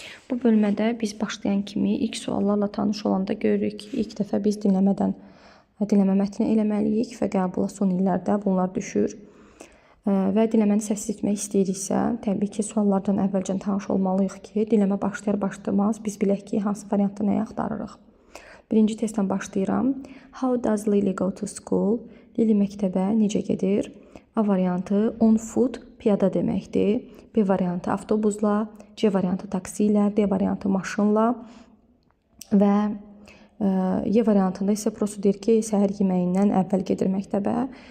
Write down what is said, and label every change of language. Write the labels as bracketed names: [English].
[Azerbaijani] Bu bölmədə biz başlayan kimi ilk suallarla tanış olanda görürük ki, ilk dəfə biz dinləmə mətni eləməliyik və qəbula son illərdə bunlar düşür. Və dinləməni səssiz etmək istəyiriksə, təbii ki, suallardan əvvəlcə tanış olmalıyıq ki, dinləmə başlayar-başlamaz biz bilək ki, hansı variantda nəyi axtarırıq. Birinci testdən başlayıram. [English] How does Lily go to school? [Azerbaijani] Lily məktəbə necə gedir? A variantı [English] on foot, [Azerbaijani] piyada deməkdir. B variantı avtobusla, C variantı taksi ilə, D variantı maşınla və Y variantında isə prosto deyir ki, səhər yeməyindən əvvəl gedir məktəbə.